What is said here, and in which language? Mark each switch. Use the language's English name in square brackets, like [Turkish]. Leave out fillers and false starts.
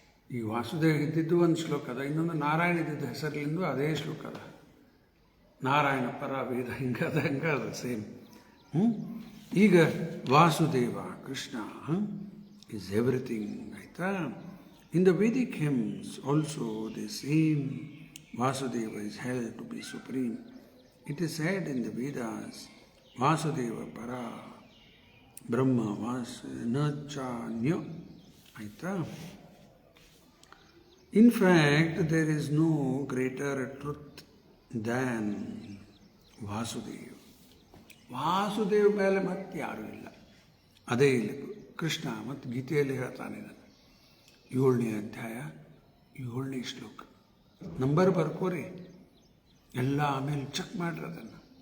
[Kannada] ಈ ವಾಸುದೇವ ಇದ್ದಿದ್ದು ಒಂದು ಶ್ಲೋಕ ಅದ, ಇನ್ನೊಂದು ನಾರಾಯಣ ಇದ್ದಿದ್ದು ಹೆಸರಿನಿಂದ ಅದೇ ಶ್ಲೋಕ ಅದ. ನಾರಾಯಣ ಪರ ವೇದ ಹಿಂಗದ ಸೇಮ್. ಈಗ ವಾಸುದೇವ ಕೃಷ್ಣ [English] is everything, [Kannada] ಆಯಿತಾ? [English] In the Vedic hymns also the same Vasudeva is held to be supreme. It is said in the Vedas, Vasudeva para Brahma Vasnachanya, ಆಯಿತಾ? In fact, there is no greater truth than Vasudeva. [Kannada] Vasudeva ಮೇಲೆ ಮತ್ತೆ ಯಾರೂ ಇಲ್ಲ. ಅದೇ ಇಲ್ಲಿ ಕೃಷ್ಣ ಮತ್ತು ಗೀತೆಯಲ್ಲಿ ಹೇಳ್ತಾನೆ. 7ನೇ ಅಧ್ಯಾಯ 7ನೇ ಶ್ಲೋಕ. ನಂಬರ್ ಬರ್ಕೋರಿ, ಎಲ್ಲ ಆಮೇಲೆ ಚೆಕ್ ಮಾಡ್ರಿ ಅದನ್ನು.